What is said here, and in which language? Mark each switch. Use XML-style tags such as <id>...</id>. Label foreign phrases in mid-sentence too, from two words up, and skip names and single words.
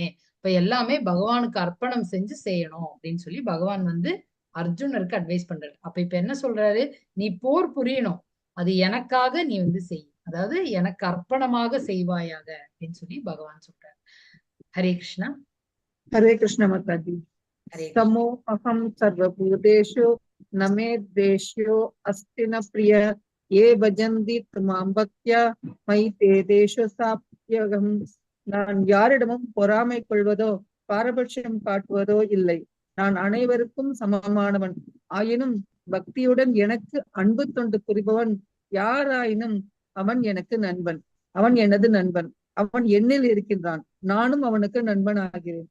<ta>இப்ப எல்லாமே பகவானுக்கு அர்ப்பணம் செஞ்சு செய்யணும் அப்படின்னு சொல்லி பகவான் வந்து அர்ஜுனருக்கு அட்வைஸ் பண்றாரு. அப்ப இப்ப என்ன சொல்றாரு, நீ போர் புரியணும், அது எனக்காக நீ வந்து செய், அதாவது எனக்கு அர்ப்பணமாக செய்வாயாக அப்படின்னு சொல்லி பகவான் சொல்றாரு. ஹரே கிருஷ்ணா. ஹரே கிருஷ்ண மாதாஜி.</ta> <sa>समो अहम सर्वभूतेषु न मे द्वेष्यो अस्ति न प्रिय ये भजन्ति त्वां भक्त्या मयि ते तेषु चाप्यहम्.</sa> <ta>நான் யாரிடமும் பொறாமை கொள்வதோ பாரபட்சம் காட்டுவதோ இல்லை. நான் அனைவருக்கும் சமமானவன். ஆயினும் பக்தியுடன் எனக்கு அன்பு தொண்டு புரிபவன் யாராயினும் அவன் எனக்கு நண்பன், அவன் எனது நண்பன், அவன் என்னில் இருக்கின்றான், நானும் அவனுக்கு நண்பன் ஆகிறேன்.</ta>